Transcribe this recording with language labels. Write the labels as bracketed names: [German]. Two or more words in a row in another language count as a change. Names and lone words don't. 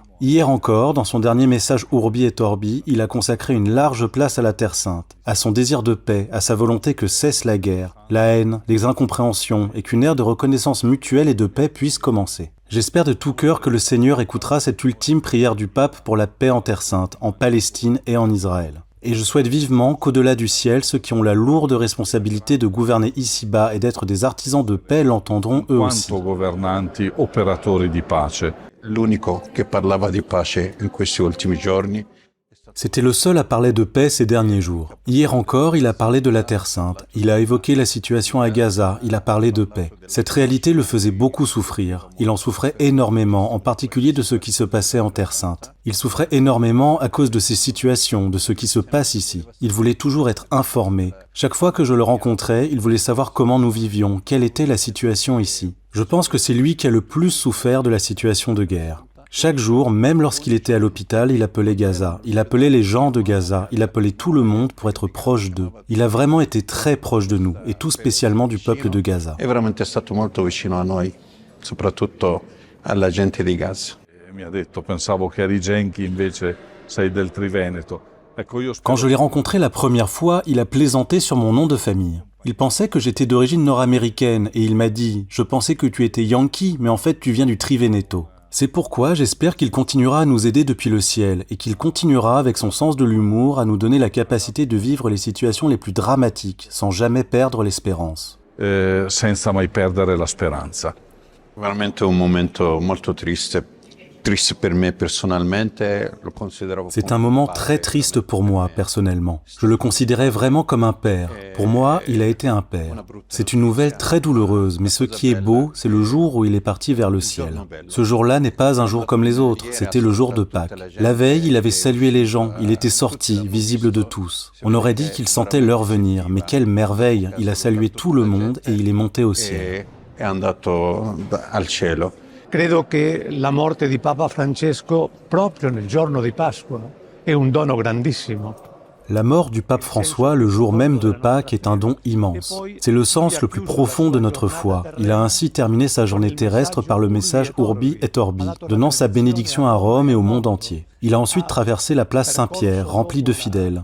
[French] Hier encore, dans son dernier message Urbi et Orbi, il a consacré une large place à la Terre Sainte, à son désir de paix, à sa volonté que cesse la guerre, la haine, les incompréhensions, et qu'une ère de reconnaissance mutuelle et de paix puisse commencer. J'espère de tout cœur que le Seigneur écoutera cette ultime prière du pape pour la paix en Terre Sainte, en Palestine et en Israël. Et je souhaite vivement qu'au-delà du ciel, ceux qui ont la lourde responsabilité de gouverner ici-bas et d'être des artisans de paix l'entendront eux aussi. [Italian] L'unico che parlava di pace in questi ultimi giorni. [French] C'était le seul à parler de paix ces derniers jours. Hier encore, il a parlé de la Terre Sainte. Il a évoqué la situation à Gaza. Il a parlé de paix. Cette réalité le faisait beaucoup souffrir. Il en souffrait énormément, en particulier de ce qui se passait en Terre Sainte. Il souffrait énormément à cause de ces situations, de ce qui se passe ici. Il voulait toujours être informé. Chaque fois que je le rencontrais, il voulait savoir comment nous vivions, quelle était la situation ici. Je pense que c'est lui qui a le plus souffert de la situation de guerre. Chaque jour, même lorsqu'il était à l'hôpital, il appelait Gaza, il appelait les gens de Gaza, il appelait tout le monde pour être proche d'eux. Il a vraiment été très proche de nous, et tout spécialement du peuple de Gaza. [Italian] È veramente stato molto vicino a noi, soprattutto alla gente di Gaza. Mi ha detto, pensavo che eri Genchi, invece sei del Triveneto. [French] Quand je l'ai rencontré la première fois, il a plaisanté sur mon nom de famille. Il pensait que j'étais d'origine nord-américaine, et il m'a dit « Je pensais que tu étais Yankee, mais en fait tu viens du Triveneto ». C'est pourquoi j'espère qu'il continuera à nous aider depuis le ciel et qu'il continuera avec son sens de l'humour à nous donner la capacité de vivre les situations les plus dramatiques sans jamais perdre l'espérance. [Italian] Senza mai perdere la speranza. Veramente un momento molto triste. [French] C'est un moment très triste pour moi, personnellement. Je le considérais vraiment comme un père. Pour moi, il a été un père. C'est une nouvelle très douloureuse, mais ce qui est beau, c'est le jour où il est parti vers le ciel. Ce jour-là n'est pas un jour comme les autres, c'était le jour de Pâques. La veille, il avait salué les gens, il était sorti, visible de tous. On aurait dit qu'il sentait l'heure venir, mais quelle merveille! Il a salué tout le monde et il est monté au ciel. [Italian] Credo che la morte di Papa Francesco proprio nel giorno di Pasqua è un dono grandissimo. [French] La mort du pape François le jour même de Pâques est un don immense. C'est le sens le plus profond de notre foi. Il a ainsi terminé sa journée terrestre par le message Urbi et Orbi, donnant sa bénédiction à Rome et au monde entier. Il a ensuite traversé la place Saint-Pierre, remplie de fidèles.